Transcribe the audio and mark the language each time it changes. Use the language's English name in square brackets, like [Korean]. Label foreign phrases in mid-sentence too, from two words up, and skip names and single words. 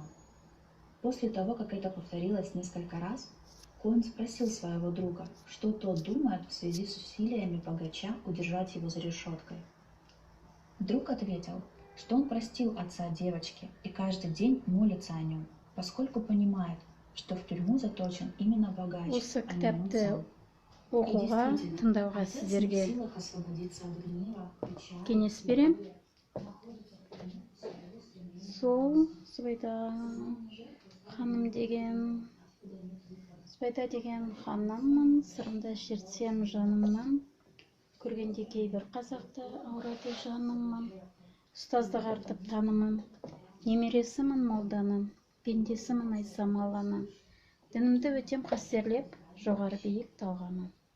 [Russian] После того, как это повторилось несколько раз, Коэн спросил своего друга, что тот думает в связи с усилиями богача удержать его за решеткой. Друг ответил, что он простил отца девочки и каждый день молится о нем, поскольку понимает, что в тюрьму заточен именно богач, [Kazakh] Осы [Russian] а не он [Kazakh] кітапты [Russian] сам. [Kazakh] оқуға, тыңдауға сіздерге кеңес берем. Сол Зубайда деген ханыммын, сырымда шертсем жанымнан, көргенде кейбір қазақты ауырады жаныммын, ұстаздық артып танымын, немересімін молданың, пендесімін айсам алланың, дінімді өтем қастерлеп, жоғары биік талғамын.